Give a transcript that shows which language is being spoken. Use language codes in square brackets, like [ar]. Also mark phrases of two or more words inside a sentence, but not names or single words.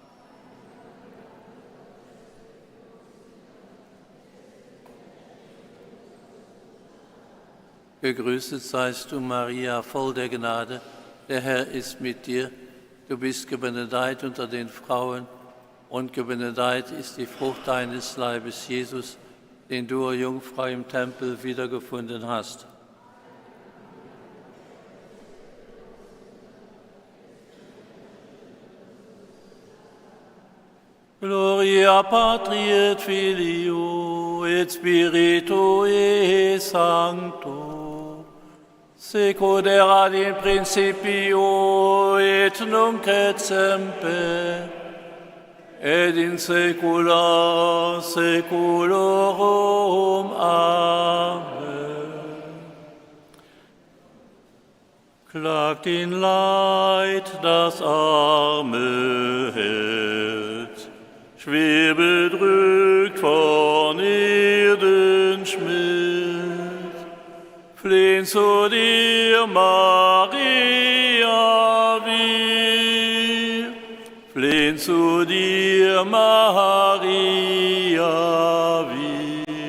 [de] Gegrüßet seist du, Maria, voll der Gnade, der Herr ist mit dir. Du bist gebenedeit unter den Frauen, und gebenedeit ist die Frucht deines Leibes, Jesus, den du, Jungfrau, im Tempel wiedergefunden hast. [la] Gloria Patri et Filio et Spiritui Sancto, sicut erat in principio et nunc et semper, et in saecula saeculorum. Amen. [de] Klagt in Leid das arme Herz, schwer bedrückt von Erdenschmerz, flehen zu dir, Maria, zu dir, Maria, wir.